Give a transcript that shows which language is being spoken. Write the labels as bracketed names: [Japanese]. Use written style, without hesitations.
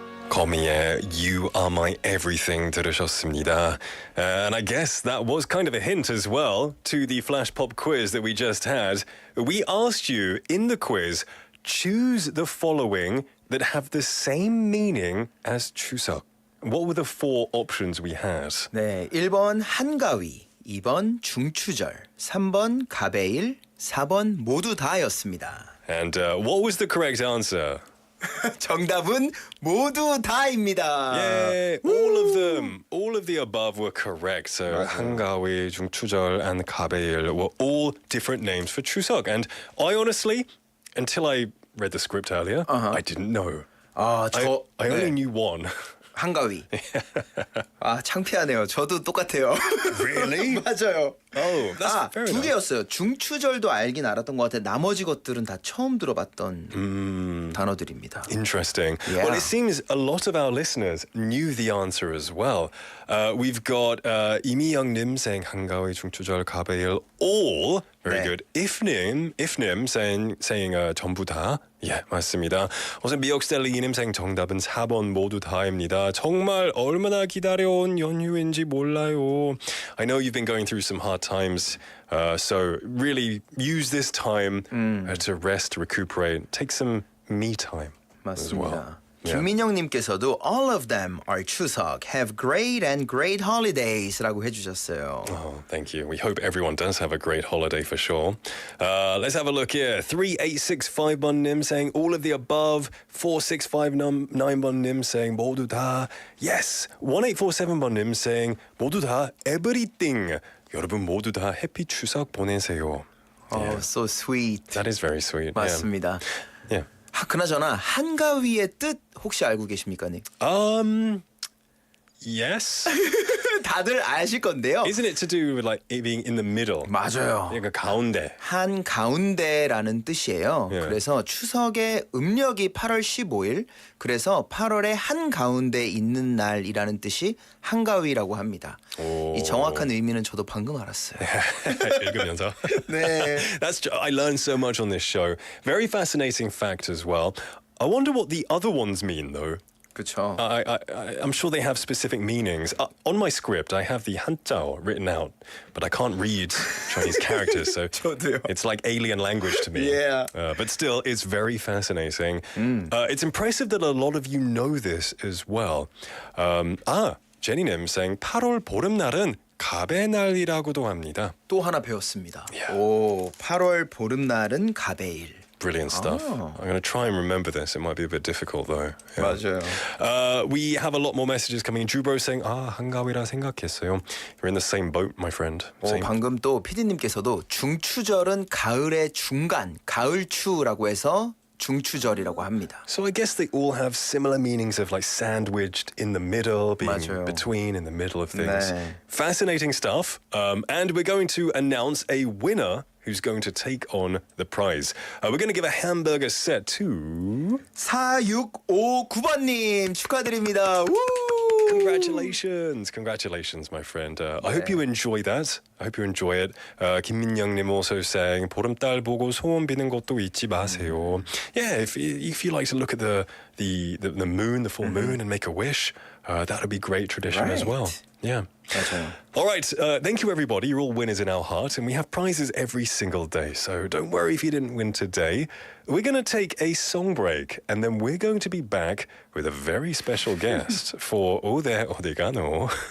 [Korean] 거미의 You Are My Everything 들으셨습니다. [English] And I guess that was kind of a hint as well to the flash pop quiz that we just had. We asked you in the quiz, choose the following that have the same meaning as 추석. What were the four options we had? [Korean] 네, 1번 한가위, 2번 중추절, 3번 가베일, 4번 모두 다였습니다. [English] And what was the correct answer? [Korean] 정답은 모두 다입니다. [English] Yeah, all of the above were correct. So 한가위, 중추절, and 가베일 were all different names for 추석. And I honestly, until I read the script earlier, I didn't know. [Korean] 아, [English] I only knew one. [Korean] 한가위. 아, 창피하네요. 저도 똑같아요. [English] Really? [Korean] 맞아요. [English] Oh, that's fair [Korean] 두 [English] enough. [Korean] 개였어요. 중추절도 알긴 알았던 것 같아요. 나머지 것들은 다 처음 들어봤던 단어들입니다. [English] Interesting. Yeah. Well, it seems a lot of our listeners knew the answer as well. We've got 이미영 님 saying 한가위, 중추절, 가베일, all. Very [Korean] 네. [English] good. Ifnim saying [Korean] 전부 다. 예, 맞습니다. 우선 미역스텔리님 saying 정답은 4번 모두 다입니다. 정말 얼마나 기다려온 연휴인지 몰라요. [English] I know you've been going through some hard times, so really use this time to rest, recuperate, take some me time as well. [Korean] 맞습니다. 김민영님께서도 [English] all of them are 추석. Have great and great holidays [Korean] 라고 해주셨어요. [English] Oh, thank you. We hope everyone does have a great holiday for sure. Let's have a look here. 3865번님 saying all of the above. [Korean] 4659번님 saying 모두 다. Yes. 1847번님 saying 모두 다 everything. 여러분 모두 다 해피 추석 보내세요. [English] Oh, so sweet. That is very sweet. [Korean] 맞습니다. [English] Yeah. [Korean] 그나저나 한가위의 뜻 혹시 알고 계십니까, 님? [English] Yes. [Korean] 다들 아실 건데요. [English] Isn't it to do with like it being in the middle? [Korean] 맞아요. 그러니까 가운데. 한 가운데라는 뜻이에요. 예. 그래서 추석의 음력이 8월 15일, 그래서 8월의 한 가운데 있는 날이라는 뜻이 한가위라고 합니다. 오. 이 정확한 의미는 저도 방금 알았어요. 읽으면서. 네. [English] I learned so much on this show. Very fascinating fact as well. I wonder what the other ones mean though. [Korean] 그렇죠. [English] I'm sure they have specific meanings. On my script, I have the 한자어 written out, but I can't read Chinese characters, so [Korean] 저도요. [English] it's like alien language to me. Yeah. But still, it's very fascinating. It's impressive that a lot of you know this as well. [Korean] 제니님 saying 8월 보름날은 갑의 날이라고도 합니다. 또 하나 배웠습니다. [English] Yeah. [Korean] 오, 8월 보름날은 갑의일. [English] Brilliant stuff. Oh. I'm going to try and remember this. It might be a bit difficult though. Yeah. [Korean] 맞아요. [English] We have a lot more messages coming in. Jubro saying, [Korean] 한가위라 생각했어요. [English] You're in the same boat, my friend. Same. [Korean] 방금 또 PD님께서도 중추절은 가을의 중간, 가을추라고 해서 중추절이라고 합니다. [English] So I guess they all have similar meanings of like sandwiched in the middle, being [Korean] 맞아요. [English] between, in the middle of things. [Korean] 네. [English] Fascinating stuff. And we're going to announce a winner who's going to take on the prize. We're going to give a hamburger set to [Korean] 4659번님 축하드립니다. 우! [English] Congratulations, my friend. I hope you enjoy that. I hope you enjoy it. [Korean] 김민영님 [English] also saying [Korean] 보름달 보고 소원 비는 것도 잊지 마세요. [English] Yeah, if you like to look at the moon, the full moon, and make a wish, that would be great tradition as well. Yeah. [Korean] 맞아요. [English] All right, thank you everybody. You're all winners in our heart, and we have prizes every single day. So don't worry if you didn't win today. We're going to take a song break, and then we're going to be back with a very special guest for 오데가노.